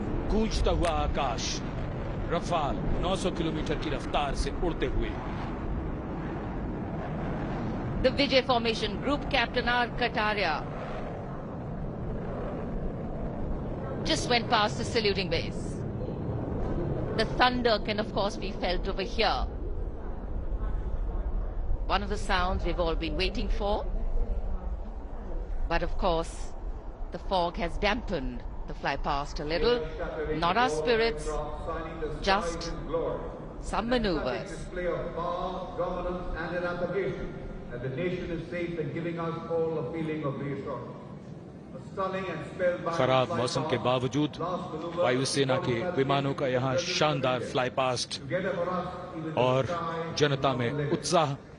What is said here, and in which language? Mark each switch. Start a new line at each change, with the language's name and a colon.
Hindi: गूंजता हुआ आकाश, Rafale 900 kilometre की रफ्तार से उड़ते हुए।
English: The Vijay formation, Group Captain R. Kataria just went past the saluting base. The thunder can of course be felt over here. One of the sounds we've all been waiting for. But of course, the fog has dampened the fly past a little. Not our spirits, just some maneuvers. Display of power, governance and an application that the nation is safe and giving us all a feeling of reassurance.
Hindi: खराब मौसम के बावजूद वायुसेना के विमानों का यहां शानदार फ्लाई पास्ट और जनता में उत्साह।